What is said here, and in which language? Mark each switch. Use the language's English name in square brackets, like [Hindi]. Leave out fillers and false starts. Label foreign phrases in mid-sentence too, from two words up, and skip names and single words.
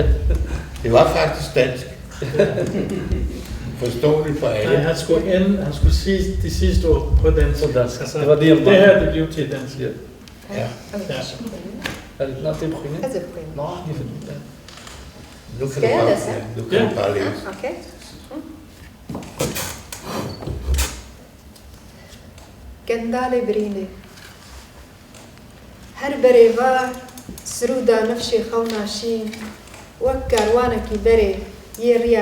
[Danish] Det var faktisk dansk. Forståeligt for alle. Han skulle sige de sidste ord på dansk. Altså, Det var det, det her det blev til dansk. Ja. Nå, det er pointet. Altså, Nå, det er fordi, ja. Nu kan Skal du jeg bare, læse? ja, nu kan du bare læse. okay. [Kurdish] گندال برینه هر بریوار سرودا نفشی خوناشین وک کاروانکی بره یه ریا